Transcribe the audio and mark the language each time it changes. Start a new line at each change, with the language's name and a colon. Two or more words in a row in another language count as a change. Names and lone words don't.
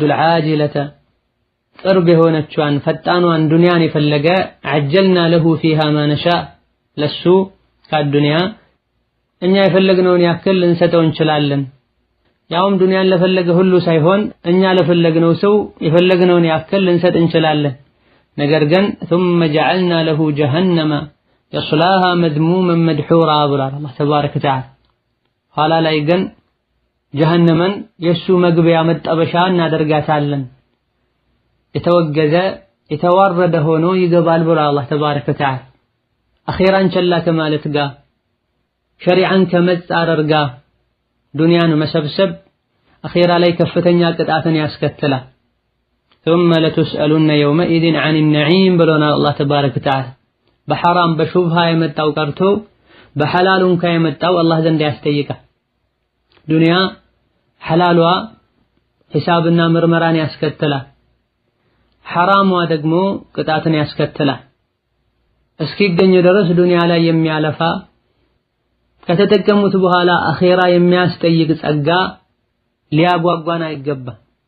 Amharic: አልዓጅለተ ቅርብ የሆነችዋን ፈጣኗን ዱንያን የፈለገ
Arabic: عجلنا له فيها ما نشاء
Amharic: ለሱ ከዱንያ እኛ የፈለግነውን ያክል ልንሰጠው እንችላለን። ያውም ዱንያን ለፈለገ ሁሉ ሳይሆን እኛ ለፈለግነው ሰው የፈለግነውን ያክል ልንሰጥ እንችላለን። ነገር ግን
Arabic: ثم جعلنا له جهنم يصلاها مذموما مدحورا
Amharic: ብሏል አላህ
Arabic: تبارك وتعالى።
Amharic: ኋላ ላይ ግን ጀሃነምን የሱ መግቢያ መጠበሻ እናደርጋታለን፣ የተወገዘ የተዋረደ ሆኖ ይገባል ብሏል አላህ
Arabic: تبارك وتعالى።
Amharic: አኺራን ቸላ ከማለት ጋር ሸሪዓን ከመጻረር ጋር ዱንያን መሰብሰብ አኺራ ላይ ከፍተኛ ቅጣትን ያስከትላል።
Arabic: ثم لتسألن يومئذ عن النعيم
Amharic: ብሎናል አላህ
Arabic: تبارك وتعالى።
Amharic: በሐራም በሹብሃ የመጣው ቀርቶ በሐላሉን ከየመጣው አላህ ዘንድ ያስጠይቃል። ዱንያ ሐላሏ ሒሳብና ምርመራን ያስከትላል፣ ሐራሟ ደግሞ ቅጣትን ያስከትላል። እስኪገኝ ድረስ ዱንያ ላይ የሚያለፋ ከተጠቀሙት በኋላ አኺራ የሚያስጠይቅ ጸጋ ሊያጓጓን አይገባም።